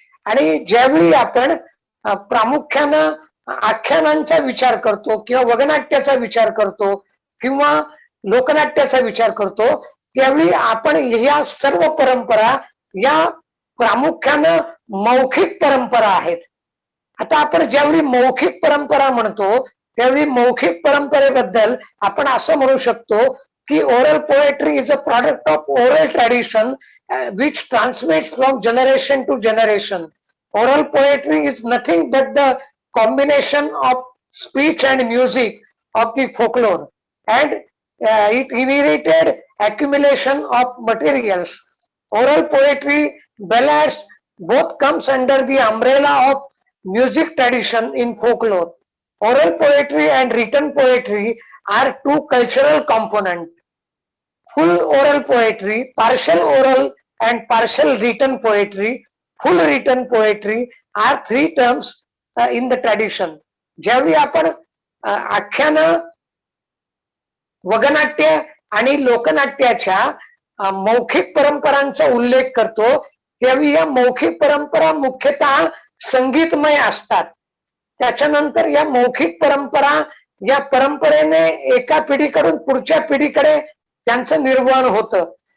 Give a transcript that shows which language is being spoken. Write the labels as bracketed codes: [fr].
[mr] आणि ज्यावेळी आपण प्रामुख्यानं आख्यानांचा विचार करतो किंवा वगनाट्याचा विचार करतो किंवा लोकनाट्याचा विचार करतो त्यावेळी आपण या सर्व परंपरा या प्रामुख्यानं मौखिक परंपरा आहेत. आता आपण ज्यावेळी मौखिक परंपरा म्हणतो त्यावेळी मौखिक परंपरेबद्दल आपण असं म्हणू शकतो की [en] Oral poetry is a product of oral tradition which transmits from generation to generation. Oral poetry is nothing but the combination of speech and music of the folklore, and it inherited accumulation of materials. Oral poetry, ballads, both comes under the umbrella of music tradition in folklore. Oral poetry and written poetry are two cultural components. Full oral poetry, partial oral and partial written poetry, full written poetry are three terms in the tradition. [mr] ज्यावेळी आपण आख्यान, वगनाट्य आणि लोकनाट्याच्या मौखिक परंपरांचा उल्लेख करतो त्यावेळी या मौखिक परंपरा मुख्यतः संगीतमय असतात. त्याच्यानंतर या मौखिक परंपरा, या परंपरेने एका पिढीकडून पुढच्या पिढीकडे त्यांचं निर्वहन होतं.